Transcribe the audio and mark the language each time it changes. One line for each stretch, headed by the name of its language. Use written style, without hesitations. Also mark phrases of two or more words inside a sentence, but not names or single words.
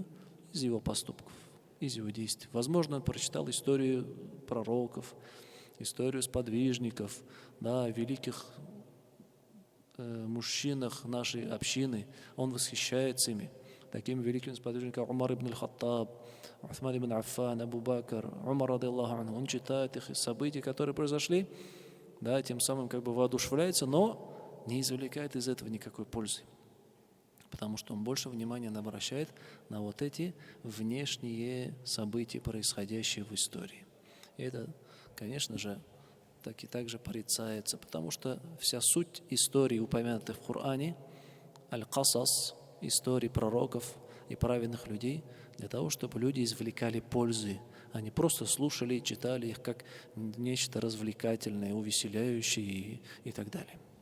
Russian: Из его поступков, из его действий. Возможно, он прочитал историю пророков, историю сподвижников, великих мужчинах нашей общины. Он восхищается ими. Такими великими сподвижниками, как Умар ибн аль-Хаттаб, Усман ибн Аффан, Абу Бакр, Умар
Arabic: رضي الله عنه.
Russian: Он читает их события, которые произошли, тем самым воодушевляется, но не извлекает из этого никакой пользы. Потому что он больше внимания обращает на вот эти внешние события, происходящие в истории. И это, конечно же, также порицается, потому что вся суть истории, упомянутых в Коране, аль-Касас, истории пророков и праведных людей, для того, чтобы люди извлекали пользы, а не просто слушали и читали их как нечто развлекательное, увеселяющее и так далее.